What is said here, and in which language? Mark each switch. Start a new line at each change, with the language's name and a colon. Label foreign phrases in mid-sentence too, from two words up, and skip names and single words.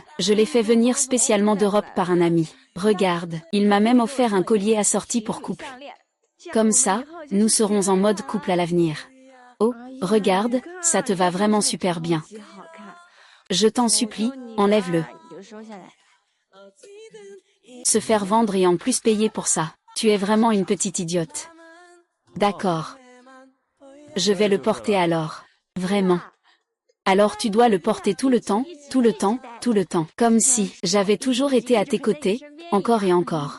French: Je l'ai fait venir spécialement d'Europe par un ami. Regarde, il m'a même offert un collier assorti pour couple. Comme ça, nous serons en mode couple à l'avenir. Oh, regarde, ça te va vraiment super bien.
Chinese: 极好看。
French: Je t'en supplie, enlève-le.
Chinese: 你就收下来。
French: Se faire vendre et en plus payer pour ça. Tu es vraiment une petite idiote. D'accord. Je vais le porter alors. Vraiment. Alors tu dois le porter tout le temps, tout le temps, tout le temps. Comme si j'avais toujours été à tes côtés, encore et encore.